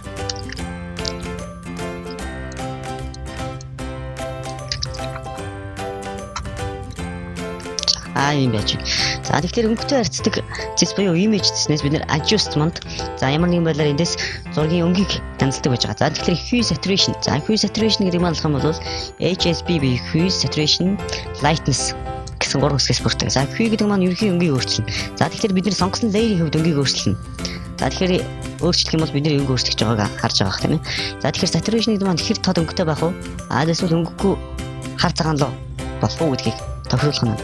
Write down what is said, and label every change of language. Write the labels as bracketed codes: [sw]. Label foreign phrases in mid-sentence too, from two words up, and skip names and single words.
[mn] Ийм байж. Тэгэхээр өнгөтэй харьцдаг зэс буюу image зэснээс бид нэр adjustment ямар нэгэн байдлаар эндээс зургийн өнгийг хяналтдаг байж байгаа. Тэгэхээр [en] hue saturation. Hue saturation [mn] гэдэг нь болох юм бол HSB буюу [en] hue saturation lightness [mn] гэсэн гурван хэсгээс бүрддэг. Hue гэдэг маань ерөнхий өнгийг өөрчилнө. Тэгэхээр бид нэр сонгосон layer-ийн хувьд өнгийг өөрчилнө. Тэгэхээр өөрчлөх юм бол бид нэр өнгө өөрчлөж байгааг харж байгаа тийм ээ. Тэгэхээр saturation гэдэг маань хэр тод өнгөтэй байх вэ? Эсвэл өнгөгүй хар цагаан луу болох уу гэдгийг тохируулах нь.